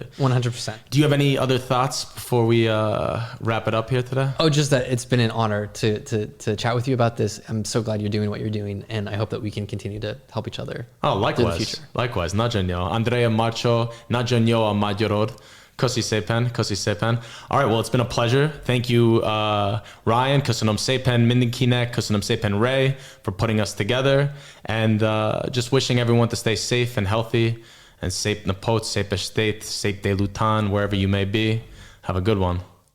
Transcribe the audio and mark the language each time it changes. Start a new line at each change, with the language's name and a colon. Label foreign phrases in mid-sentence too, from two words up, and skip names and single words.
English: 100%. Do you have any other thoughts before we wrap it up here today? Oh, just that it's been an honor to chat with you about this. I'm so glad you're doing what you're doing, and I hope that we can continue to help each other. Oh, likewise. In the future. Likewise.
Hungarian: Nagyon jó. Andrea Marcho, nagyon jó a magyarod. Köszi szépen.
English: All right, well, it's been a pleasure. Thank you, Ryan.
Hungarian: Köszönöm szépen mindenkinek. Köszönöm szépen
English: Ray for putting us together. And just wishing everyone to stay safe and healthy.
Hungarian: And szép napot, szép estét, szép délután,
English: wherever you may be. Have a good one.